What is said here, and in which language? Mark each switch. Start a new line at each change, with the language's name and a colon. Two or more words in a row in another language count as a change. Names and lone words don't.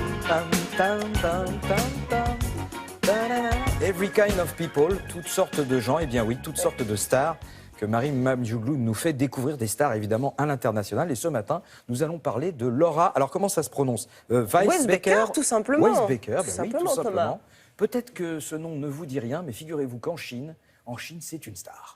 English: Tam, tam, tam, tam, tam. Ta-da-da. Every kind of people,
French: toutes sortes de gens, et bien oui, toutes sortes de stars que Marie Mamdjouglou nous fait découvrir, des stars évidemment à l'international. Et ce matin, nous allons parler de Laura. Alors comment ça se prononce? Weisbecker, tout simplement. Weisbecker, Tout oui, simplement, tout simplement. Thomas. Peut-être que ce nom ne vous dit rien, mais figurez-vous qu'en Chine, c'est une star.